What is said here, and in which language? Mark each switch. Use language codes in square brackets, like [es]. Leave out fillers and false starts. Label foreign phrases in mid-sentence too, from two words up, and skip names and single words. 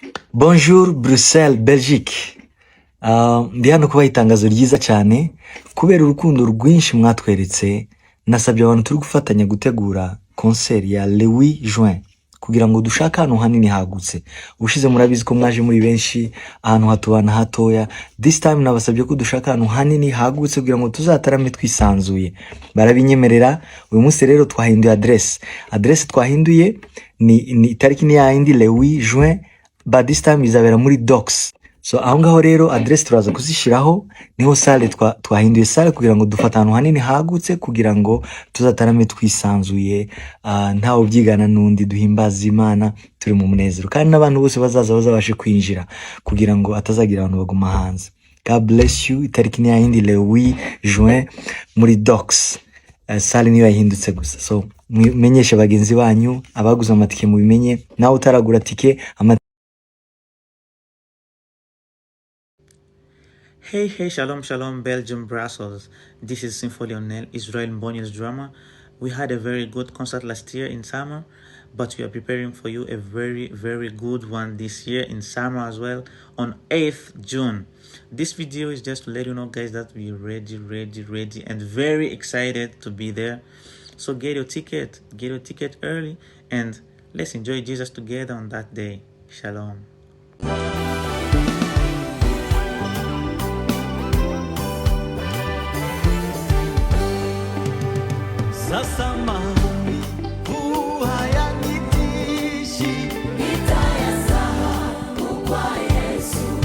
[rw] Bonjour Bruxelles, Belgique. Ndi hano kubaha itangazo ryiza cyane kubera urukundo rwinshi mwatweretse. Nasabye abantu turi gufatanya gutegura concert ya [fr] le 8 juin [rw] kugira ngo dushake ahantu hanini hagutse. Ushize murabizi ko mwaje muri benshi ahantu hatubana hatoya. [en] This time [rw] nabasabye ko dushaka ahantu hanini hagutse kugira ngo tuzatarame twisanzuye. Barabinyemerera. Uyu munsi rero twahinduye adresse twahinduye ni tariki ni ya indi [fr] le 8 juin, [en] but this time [rw] izabera muri Docks. So aho ngaho rero adresse turaza kuzishiraho, niho salle twahinduye salle kugira ngo dufate ahantu hanini hagutse kugira ngo tuzatarame twisanzuye, ntawo byigana nundi, duhimbaza Imana turi mu munezero, kandi n'abantu bose bazabashe kwinjira kugira ngo atazagira abantu baguma hanze. [en] God bless you. [rw] Itariki ni ya yindi [fr] le 8 juin [rw] muri Docks. Salle niyo yahindutse gusa, so menyeshe bagenzi banyu, abaguze amatike mu bimenye, nawe utaragura tike [en] Hey, shalom, Belgium, Brussels. This is Symphony Lionel, Israel Mbonye's drama. We had a very good concert last year in summer, but we are preparing for you a very, very good one this year in summer as well, on 8th June. This video is just to let you know, guys, that we're ready, and very excited to be there. So get your ticket early, and let's enjoy Jesus together on that day. Shalom. [sw] Sasa maumivu hayanitishi, nitayasahau kwa Yesu.